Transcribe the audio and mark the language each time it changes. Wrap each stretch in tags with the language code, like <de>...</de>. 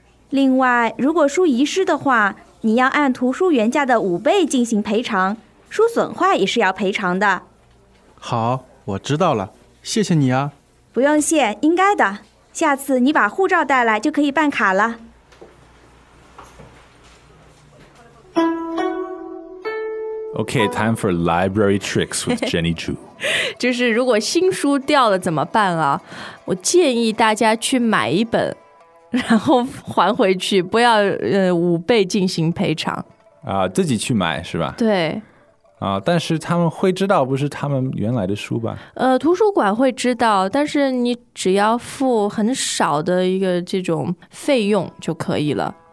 <zh>另外，如果书遗失的话，你要按图书原价的5倍进行赔偿，书损坏也是要赔偿的。好，我知道了，谢谢你啊。不用谢，应该的。下次你把护照带来就可以办卡了。</zh> <en>Okay, time for library tricks with Jenny Zhu.</en> <zh>就是如果新书掉了怎么办啊？我建议大家去买一本，然后还回去，不要5倍进行赔偿。自己去买是吧？对。啊，但是他们会知道不是他们原来的书吧？图书馆会知道，但是你只要付很少的一个这种费用就可以了。</zh>